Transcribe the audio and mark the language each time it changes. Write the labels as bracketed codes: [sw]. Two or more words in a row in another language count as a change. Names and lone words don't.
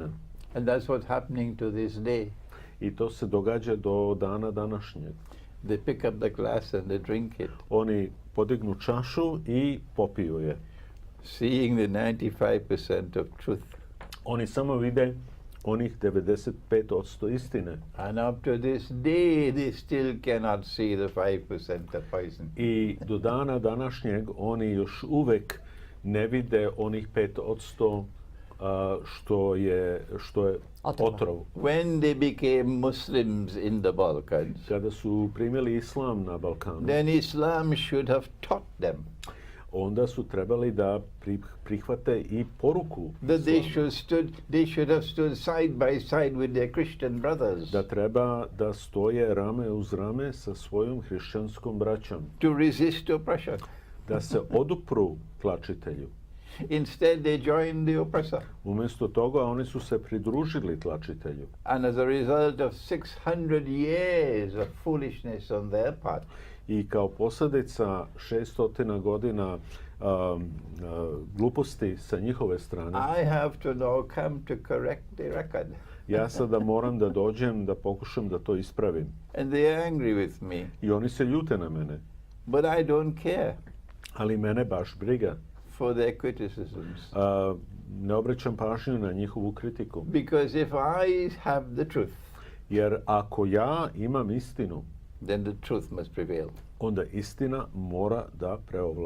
[en] And that's what's happening to this day. [sr] I to se događa do dana današnjeg. [en] They pick up the glass and they drink it, [sr] Oni podignu čašu i popiju je. [en] seeing the 95% of truth. [sr] Oni samo vide onih 95% istine. [en] And up to this day, they still cannot see the 5% of poison. [sr] I do dana današnjeg oni još uvek ne vide onih 5% što je otrov. [en] When they became Muslims in the Balkans, [sr] Kada su primili islam na Balkanu, [en] then Islam should have taught them [sr] onda su trebali da prihvate i poruku [en] that they [sr] islama. [en] should have stood side by side with their Christian brothers [sr] Da treba da stoje rame uz rame sa svojom hrišćanskom braćom, [en] to resist oppression. [sr] da se odupru tlačitelju. [en] Instead, they joined the oppressor. [bs] Umjesto toga oni su se pridružili tlačitelju. [en] And as a result of 600 years of foolishness on their part, [bs] I kao posljedica 600 godina gluposti sa njihove strane, [en] I have to now come to correct the record. [sr] ja sada moram da dođem da pokušam da to ispravim. [en] And they are angry with me. [sr] I oni se ljute na mene. [en] But I don't care [sr] Ali mene baš briga. [en] for their criticisms. [sr] Ne obraćam pažnju na njihovu kritiku. [en] Because if I have the truth, [sr] Jer ako ja imam istinu, [en] then the truth must prevail. [sr] onda istina mora da preovlada.